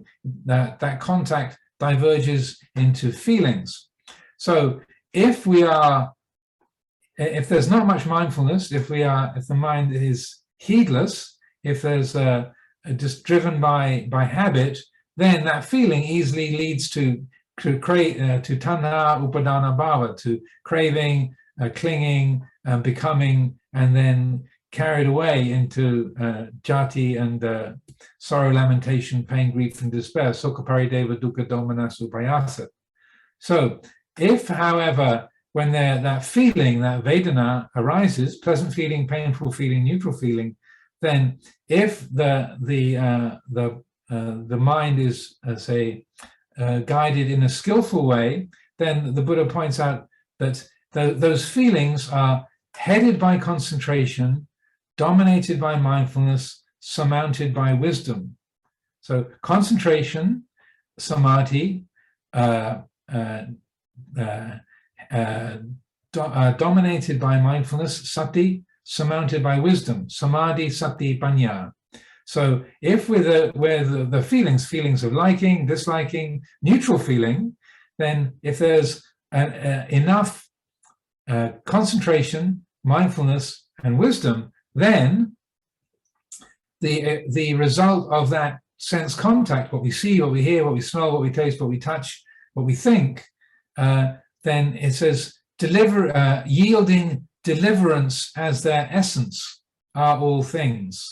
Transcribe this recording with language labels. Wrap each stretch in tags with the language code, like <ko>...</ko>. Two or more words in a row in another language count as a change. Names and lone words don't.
<en>That contact diverges into feelings. So if there's not much mindfulness, if the mind is heedless, if there's just driven by habit, then that feeling easily leads to</en> <pi>tanha upadana bhava,</pi> <en>to craving, clinging, becoming, and then carried away into jati and sorrow, lamentation, pain, grief, and despair.</en> <pi>Sukha parideva dukkha domana supayasa.</pi> <en>So if, however, when that feeling, that vedana arises, pleasant feeling, painful feeling, neutral feeling, then if the mind is, guided in a skillful way, then the Buddha points out that those feelings are headed by concentration, dominated by mindfulness, surmounted by wisdom. So concentration, samadhi, dominated by mindfulness, sati, surmounted by wisdom,</en> <pi>samadhi, sati, panya.</pi> <en>So if where the feelings of liking, disliking, neutral feeling, then if there's enough concentration, mindfulness, and wisdom, then the result of that sense contact, what we see, what we hear, what we smell, what we taste, what we touch, what we think, then it says yielding deliverance as their essence are all things.</en>